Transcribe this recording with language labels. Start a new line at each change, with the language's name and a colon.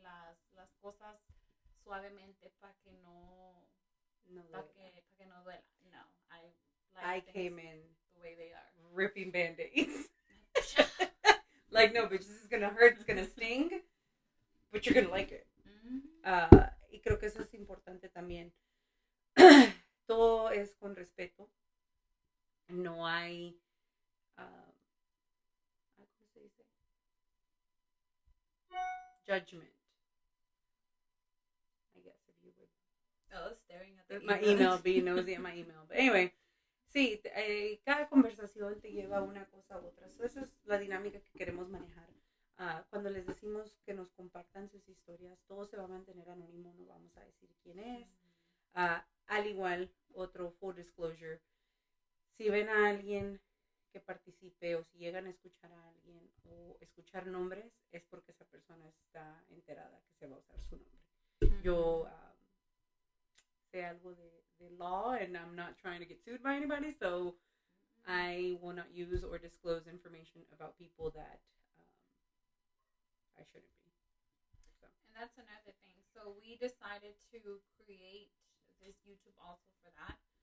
Spanish: Las cosas suavemente para que no duela.
English: No, I came in the way they are. Ripping Band-Aids. Like, no, bitch, this is gonna hurt, it's gonna sting, but you're gonna like it.
Spanish: Y creo que eso es importante también. Todo es con respeto. No hay ¿cómo se dice?
English: Judgment, I guess, if you would. Oh, staring at my email, be nosy at my email. But anyway,
Spanish: sí, cada conversación te lleva a una cosa u otra. So esa es la dinámica que queremos manejar. Cuando les decimos que nos compartan sus historias, todo se va a mantener anónimo, no vamos a decir quién es. Al igual, otro
English: full disclosure,
Spanish: si ven a alguien que participe, o si llegan a escuchar a alguien o escuchar nombres, es porque esa persona está enterada que se va a usar su nombre. Yo sé algo de
English: law, and I'm not trying to get sued by anybody, so I will not use or disclose information about people that I shouldn't be. So. And that's another thing. So we decided to create this YouTube also for that.